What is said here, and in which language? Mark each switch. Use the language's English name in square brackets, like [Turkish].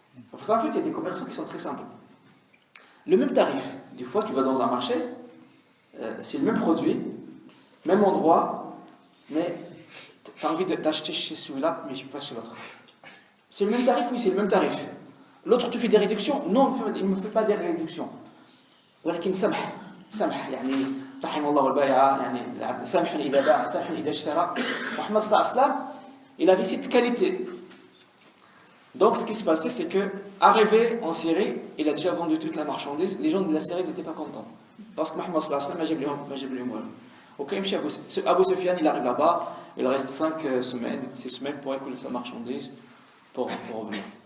[French] Pour ça, en fait, il y a des commerçants qui sont très simples. Le même tarif. Des fois, tu vas dans un marché, c'est le même produit, même endroit, mais tu as envie d'acheter chez celui-là, mais pas chez l'autre. C'est le même tarif? Oui, c'est le même tarif. L'autre te fait des réductions? Non, il ne me fait pas des réductions. [Arabic] ولكن سمح يعني رحم الله البائع يعني سمح إذا باع سمح إذا اشترى. [French] Muhammad [Arabic] sallallahu alayhi wa sallam, [French] il avait cette qualité. Donc ce qui se passait, c'est que arrivé en Syrie, il a déjà vendu toute la marchandise. Les gens de la Syrie n'étaient pas contents parce que Muhammad [Arabic] sallallahu alayhi wa sallam ما جاب لهم والو. [French] Ok, Abu Sufyan, il arrive là-bas, il reste 6 semaines pour écouler la marchandise pour revenir.